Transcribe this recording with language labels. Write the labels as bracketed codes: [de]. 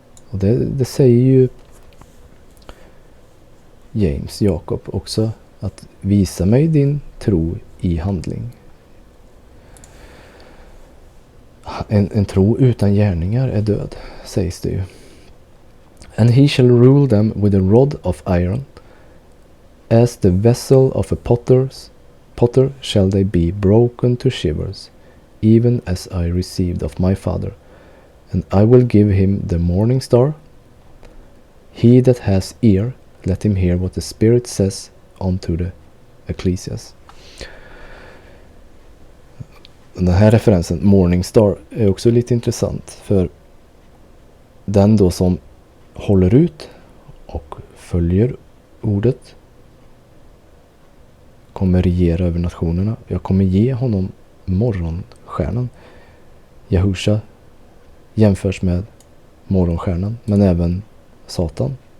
[sv] Och det säger ju Jakob också, att visa mig din tro i handling. En tro utan gärningar är död, sägs det ju. [en] And he shall rule them with a rod of iron. As the vessel of a potter shall they be broken to shivers, even as I received of my father. And I will give him the morning star. He that has ear, let him hear what the Spirit says unto the ecclesias. [sv] Den här referensen, morning star, är också lite intressant. För den då som håller ut och följer ordet kommer regera över nationerna. Jag kommer ge honom morgonstjärnan. Jahusha jämförs med morgonstjärnan, men även Satan.